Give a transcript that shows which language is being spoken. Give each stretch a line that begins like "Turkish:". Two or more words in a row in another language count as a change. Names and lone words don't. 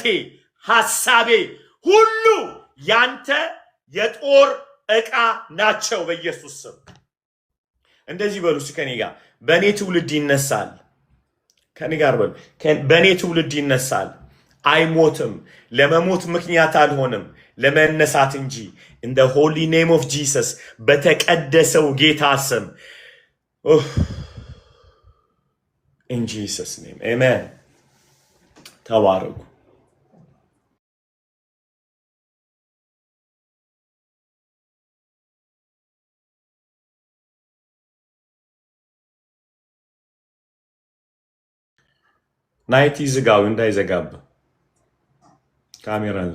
Amharic: ሐሳቤ ሁሉ ያንተ የጦር ዕቃ ናቸው በኢየሱስ ስም። እንደዚህ በሉ ከኔ ጋር በኔ ትውልድ ይነሳል። ከኔ ጋር በሉ በኔ ትውልድ ይነሳል። አይሞትም። ለመሞት ምክንያት አልሆንም ለመነሳት እንጂ።
English: in the holy name of Jesus
Amharic: በተቀደሰው ጌታ ስም
English: in Jesus name amen።
Amharic: ተባረኩ። ናይቲ ዝጋው እንዳይዘጋብ ካሜራ